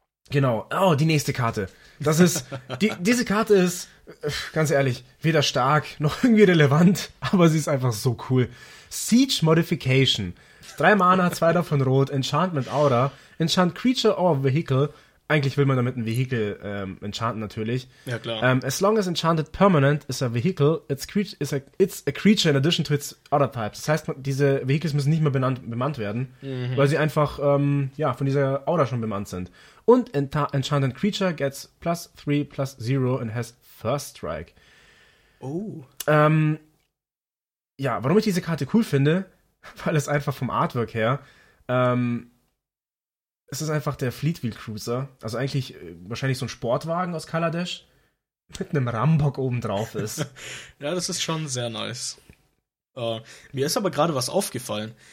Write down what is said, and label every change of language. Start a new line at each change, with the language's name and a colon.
German: Genau. Oh, die nächste Karte. Das ist, diese Karte ist, ganz ehrlich, weder stark noch irgendwie relevant, aber sie ist einfach so cool. Siege Modification. 3 Mana, 2 davon rot, Enchantment Aura, Enchant Creature or Vehicle. Eigentlich will man damit ein Vehikel enchanten, natürlich. Ja, klar.
English: As long as enchanted permanent is a vehicle, it's a creature in addition to its other types.
German: Das heißt, diese Vehicles müssen nicht mehr bemannt werden, weil sie einfach von dieser Aura schon bemannt sind.
English: Und enchanted creature gets +3/+0 and has first strike. Oh.
German: Ja, warum ich diese Karte cool finde, weil es einfach vom Artwork her es ist einfach der Fleetwheel Cruiser. Also eigentlich wahrscheinlich so ein Sportwagen aus Kaladesh. Mit einem Rambock obendrauf ist. Ja, das ist schon sehr nice. Mir ist aber gerade was aufgefallen.